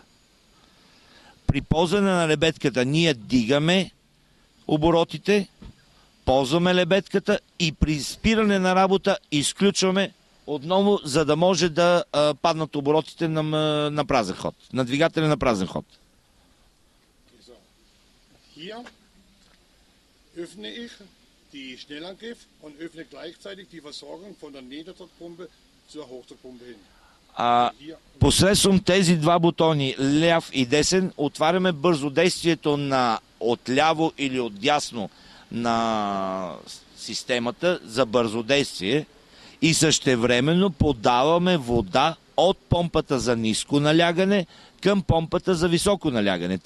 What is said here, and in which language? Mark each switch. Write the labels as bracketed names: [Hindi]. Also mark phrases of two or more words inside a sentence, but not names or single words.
[Bulgarian] При ползване на лебедката ние дигаме оборотите, ползваме лебедката и при спиране на работа изключваме отново, за да може да паднат оборотите на празен ход, на двигателя на празен ход. [German] Hier öffne ich die Schnellangriff und öffne gleichzeitig die Versorgung von der Niederdruckpumpe zur Hochdruckpumpe hin. [Bulgarian] Посредством тези два бутони, ляв и десен, отваряме бързодействието на отляво или отдясно на системата за бързодействие и същевременно подаваме вода от помпата за ниско налягане към помпата за високо налягане.